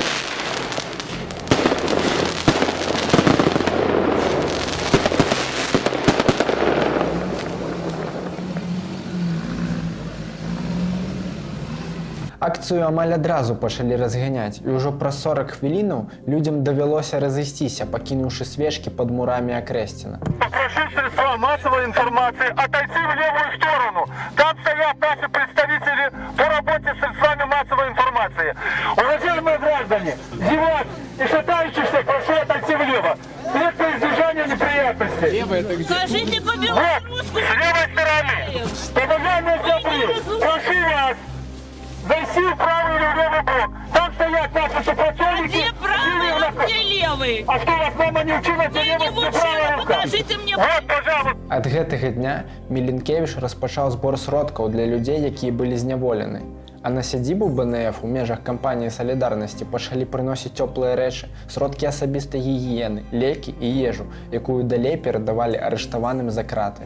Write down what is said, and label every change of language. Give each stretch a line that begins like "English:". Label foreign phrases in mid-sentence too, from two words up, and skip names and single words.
Belarusian: Акцыю амаль адразу пачалі разганяць, і ўжо праз 40 хвілінаў людзям давялося разысціся, пакінуўшы свечкі пад мурамі Акрэсціна.
Russian: Попрошу средства массовой информации отойти в левую сторону. Там стоят наши представители по работе с средствами массовой информации. Уважаемые граждане, зевак и шатающихся прошу отойти влево. Это избежание неприятностей. Скажите по-белорусски. С левой стороны. Уважаемые сябры, прошу вас зайти в правый или левый блок. Там стоят наши сопротивники. где левый? А что, вас мама не учила, что Ты не левая не мужчина, правая рука? покажите мне. Вот, пожалуйста.
Belarusian: Ад гэтага дня Міленкевіч распачаў збор сродкаў для людзей, якія былі зняволены. А на сядзібу БНФ у межах кампаніі салідарнасці пачалі прыносіць цёплыя рэчы, сродкі асабістай гігіены, лекі і ежу, якую далей перадавалі арыштаваным за краты.